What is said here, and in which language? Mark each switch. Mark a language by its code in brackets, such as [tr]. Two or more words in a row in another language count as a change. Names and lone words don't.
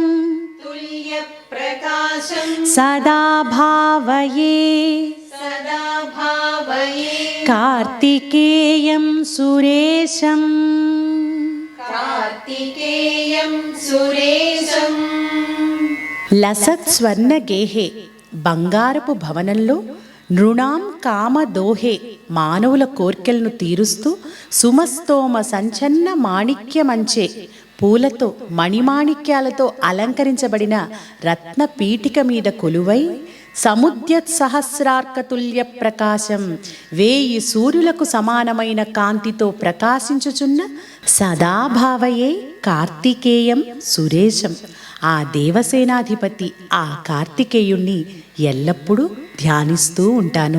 [sa] तुल्यप्रकाशं सदा भावये सदा भावये कार्तिकेयं सुरेशम् कार्तिकेयं सुरेशम् లసత్ స్వర్ణ గేహే [te] బంగారపు భవనంలో [sa] నృణాం కామదోహే [te] మానవుల కోర్కెలను తీరుస్తూ [sa] సుమస్తోమ సంచన్న మాణిక్యమంచే [te] పూలతో మణిమాణిక్యాలతో అలంకరించబడిన రత్న పీఠిక మీద కొలువై [sa] సముద్యత్ సహస్రార్కతుల్య ప్రకాశం [te] 1000 సూర్యులకు సమానమైన కాంతితో ప్రకాశించుచున్న [sa] సదాభావయే కార్తికేయం సురేశం [te] ఆ దేవసేనాధిపతి ఆ కార్తికేయుణ్ణి ఎల్లప్పుడూ ధ్యానిస్తూ ఉంటాను.